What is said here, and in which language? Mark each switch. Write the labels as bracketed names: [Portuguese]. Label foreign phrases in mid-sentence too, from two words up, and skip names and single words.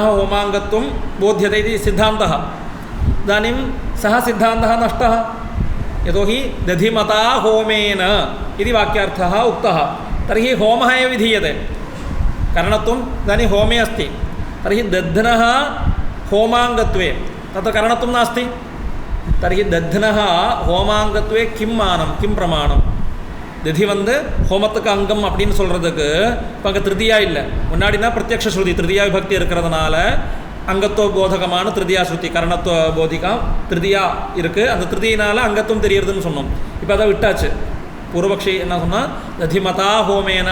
[Sanskrit] होमाङ्गत्वं बोध्यते इति सिद्धान्तः इदानीं सः सिद्धान्तः नष्टः यतोहि दधिमता होमेन इति वाक्यार्थः उक्तः तर्हि होमः एव विधीयते करणत्वम् इदानीं होमे अस्ति तर्हि दध्नः होमाङ्गत्वे तत्र करणत्वं नास्ति तर्हि दध्नः होमाङ्गत्वे किं मानं किं प्रमाणं दधि [Tamil] வந்து ஹோமத்துக்கு அங்கம் அப்படின்னு சொல்கிறதுக்கு இப்போ அங்கே திருதியா இல்லை முன்னாடினா பிரத்யக்ஷ ஸ்ருதி திருதியா விபக்தி இருக்கிறதுனால அங்கத்துவ போதகமான திருதியா ஸ்ருதி கரணத்துவ போதிகா திருதியா இருக்குது அந்த திருதியினால் அங்கத்துவம் தெரியறதுன்னு சொன்னோம் இப்போ அதை விட்டாச்சு பூர்வபக்ஷி என்ன சொன்னால் [Sanskrit] दधिमता होमेन